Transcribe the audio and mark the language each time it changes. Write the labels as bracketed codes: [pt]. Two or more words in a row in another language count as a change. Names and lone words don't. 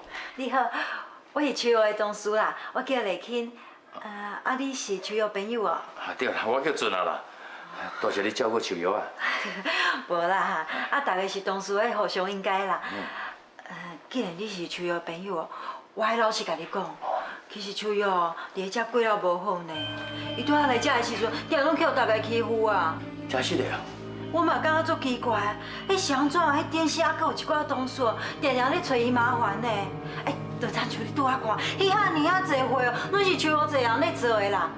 [nan] 你好，我是秋玉的同事啦，我叫丽卿。你是秋玉朋友哦？对啦，我叫俊啊啦。多谢你照顾秋玉啊。无啦，大家是同事，互相应该啦。既然你是秋玉朋友哦，我爱老实甲你讲，其实秋玉哦，伫遮过了无好呢。伊拄仔来遮的时阵，定拢叫大家欺负啊。真是的啊。我嘛感觉足奇怪，迄是安怎？迄电视还佫有一寡同事，定定咧找伊麻烦呢。就亲像你拄仔看，迄遐尔啊侪货哦，拢是秋玉一个人咧做的啦。